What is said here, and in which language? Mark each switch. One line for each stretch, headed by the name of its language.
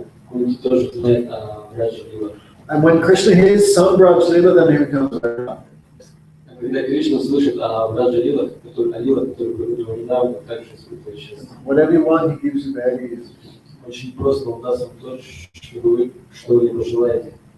Russian: Кунти тоже знает о Браджа Лила.
English: And when Krishna hears some Brajlila, then he becomes very happy.
Russian: Когда Кришна слышит о Браджа Лила, который был недавно, также испытывает счастье.
English: Whatever you want, he gives you very easy.
Russian: Очень просто он даст вам то, что вы пожелаете.